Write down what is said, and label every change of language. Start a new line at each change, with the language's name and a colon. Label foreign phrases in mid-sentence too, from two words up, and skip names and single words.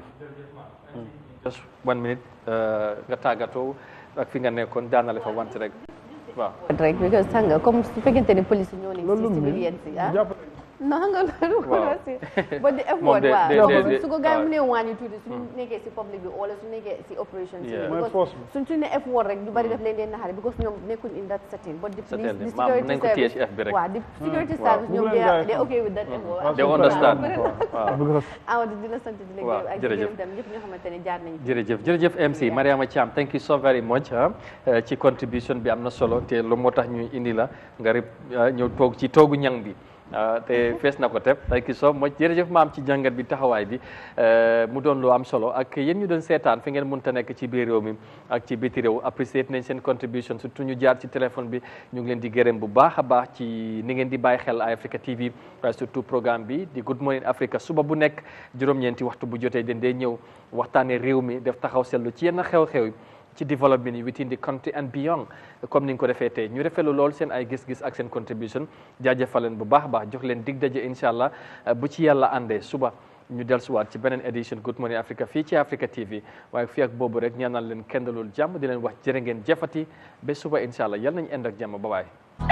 Wolof: just 1 minute nga tàggatoo ak fi nga nekkoon daanale fa wante rek waaw rek because xam nga comme su fekkente ne police ñoo leen ci civilian si non nga loolu aussi ba di effort waaw su ko gars yi mu ne wàññi tuuti suñu nekkee si public bi wala su nekkee si opération si because suñ ne effort rek ñu bari daf leen leen naxari because ñoom nekkuñ
English: in that setting but the security service
Wolof: waaw
English: the security service
Wolof: ñoom
English: they okay with that effort they understand
Wolof: waaw di la sant di la gërëm ak gërëm tam ñëpp ñoo xamante ne jaar nañ jërëjëf MC Mariama Thiam
English: thank you so very much
Wolof: ci contribution bi am na solo te lu moo tax ñu indi la nga ñëw toog ci toogu ñang bi te fees na ko teb
English: thank you so much
Wolof: jërëjëf maam ci jàngat bi taxawaay bi mu doon lu am solo ak yéen ñu doon seetaan fi ngeen mënta nekk ci biir réew mi ak ci biti réew apprécié nañ seen contribution surtout ñu jaar ci téléphone bi ñu ngi leen di gërëm bu baax a baax ci ni ngeen di bàyyi xel Eyeafrica TV surtout programme bi di Good Morning Africa suba bu nekk juróom-ñeenti waxtu bu jotee den dee ñëw waxtaanee réew mi def taxaw seetlu ci yenn xew-xew ci développement yi
English: within the country and beyond
Wolof: comme ni nga ko defee tey ñu rafetlu lool seen ay gis-gis ak seen contribution jaajëfal leen bu baax a baax jox leen dig daje incha allah bu ci yàlla àndee suba ñu dellusiwaat ci beneen édition Good Morning Africa fii ci Africa TV waaye fii ak boobu rek ñaanal leen kendalul jàmm di leen wax jërë ngeen jëfati ba suba incha allah yal nañu ànd ak jàmm ba baay